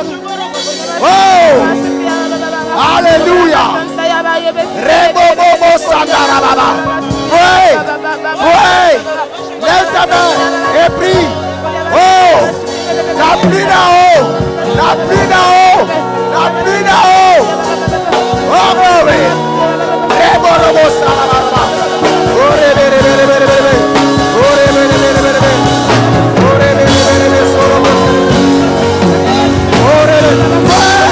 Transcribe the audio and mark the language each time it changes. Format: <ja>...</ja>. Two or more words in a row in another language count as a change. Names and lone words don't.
<fr>Oh. Alléluia. Rebobobo Sandarababa. Oui. Oui. Lève ta main et prie. Oh. La pluie d'en haut. La pluie d'en haut. La pluie d'en haut. Oh, glory. Rebobobo Sandarababa. Oh, rebebebebebebe. Oh, rebebebebebebe. Oh, rebebebebebe. Oh, rebebebebebe.</fr>